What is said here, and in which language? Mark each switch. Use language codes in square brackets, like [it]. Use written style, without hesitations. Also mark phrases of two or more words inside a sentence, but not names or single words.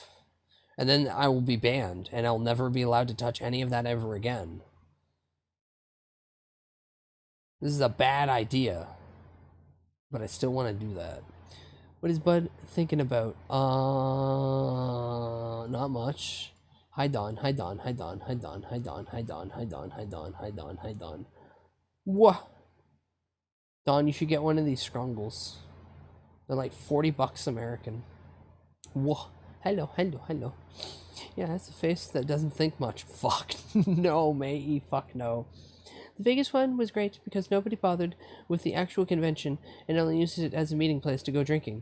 [en] And then I will be banned, and I'll never be allowed to touch any of that ever again. This is a bad idea. But I still want to do that. What is Bud thinking about? Not much. Hi Don, hi Don, hi Don, hi Don, hi Don, hi Don, hi Don, hi Don, hi Don, hi Don. What? Don, you should get one of these scrungles. They're like $40 American. Whoa. Hello, hello, hello. Yeah, that's a face that doesn't think much. Fuck. No, matey. Fuck no. The Vegas one was great because nobody bothered with the actual convention and only used it as a meeting place to go drinking.